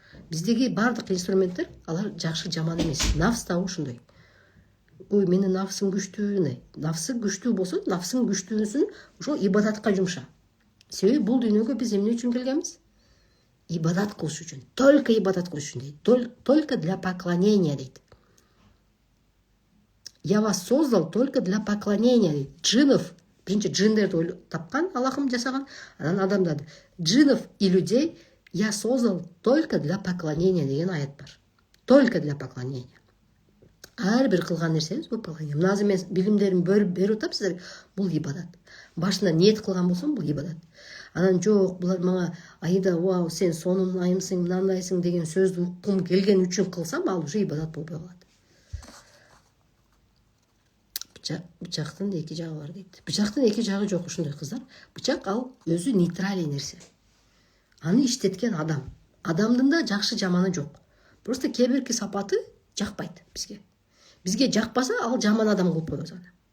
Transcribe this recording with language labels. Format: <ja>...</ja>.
<ky>Биздеги бардык инструменттер алар жакшы жаман эмес. Нафс да ошондой. Ой, менин нафсым күчтүү. Нафсы күчтүү болсо, нафсың күчтүүсүн ошол ибадатка жумша. Себеби бул дүйнөгө биз эмне үчүн келгенбиз? Ибадат кылыш үчүн. Только ибадат кылыш үчүн дейт.</ky> <ru>Только для поклонения дейт. Я вас создал только для поклонения</ru> <ky>дейт. Джинов, биринчи джиндерди тапкан, Аллахым жасаган, анан адамдарды.</ky> <ru>Джинов и людей я создал только для поклонения</ru> <ky>деген аят бар.</ky> <ru>Только для поклонения.</ru> <ky>Ар бир кылган нерсебиз бул поклонение. Мына азыр мен билимдерин берип атам сиздерге. Бул ибадат. Башында ниет кылган болсом, бул ибадат. Анан жок, булар мага айда вау, сен сонун айымсың, мындайсың деген сөздү уккум келген үчүн кылсам, ал уже ибадат болбой калат. Бычактын эки жагы бар дейт. Бычактын эки жагы жок ушундай кыздар. Бычак ал өзү нейтралий нерсе. Аны иштеткен адам. Адамдын да жакшы жаманы жок. Просто кээ бирки сапаты жакпайт бизге. Бизге жакпаса, ал жаман адам кылып коебуз аны.</ky>